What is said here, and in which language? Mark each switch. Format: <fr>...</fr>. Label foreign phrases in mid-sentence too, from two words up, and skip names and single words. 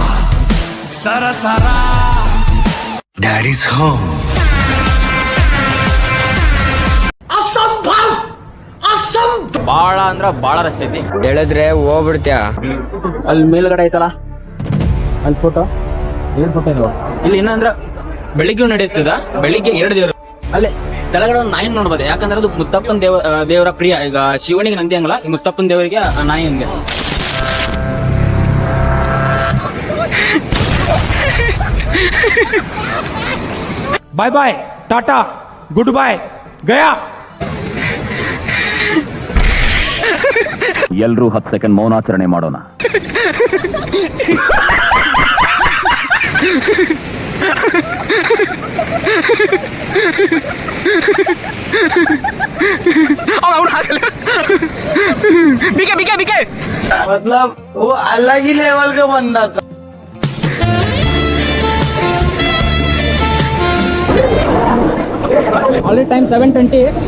<kn>सरसरा डैडीज होम ಅಂದ್ರ ಬಾಳ ರಶ್ ಐತಿ. ಹೇಳಿದ್ರೆ ಹೋಗ್ಬಿಡ್ತ್ಯಾ. ಅಲ್ಲಿ ಮೇಲ್ಗಡೆ ಐತಲ್ಲ ಅಲ್ಲಿ ಫೋಟೋ ಏನ್ ಫೋಟೋ ಇದಾವ ಇಲ್ಲಿ ಏನಂದ್ರ ಬೆಳಿಗ್ಗೆ ನಡೆಯುತ್ತದ. ಬೆಳಿಗ್ಗೆ 2 ದೇವರು ಅಲ್ಲೇ ಕೆಳಗಡೆ ಒಂದು ನಾಯಿ ನೋಡ್ಬೋದು. ಯಾಕಂದ್ರೆ ಅದು ಮುತ್ತಪ್ಪನ ದೇವರ ಪ್ರಿಯ. ಈಗ ಶಿವನಿಗೆ ನಂದಿ ಹಂಗಲ್ಲ, ಈ ಮುತ್ತಪ್ಪನ ದೇವರಿಗೆ ಆ ನಾಯಿ ಹಂಗೆ.</kn> <en>Bye bye, tata, good boy, gaya.</en> <kn>ಎಲ್ರೂ 10 ಸೆಕೆಂಡ್ ಮೌನಾಚರಣೆ ಮಾಡೋಣ.</kn> <hi>मतलब वो अलग ही लेवल का बंदा था.</hi> <en>Already time 7:20.</en>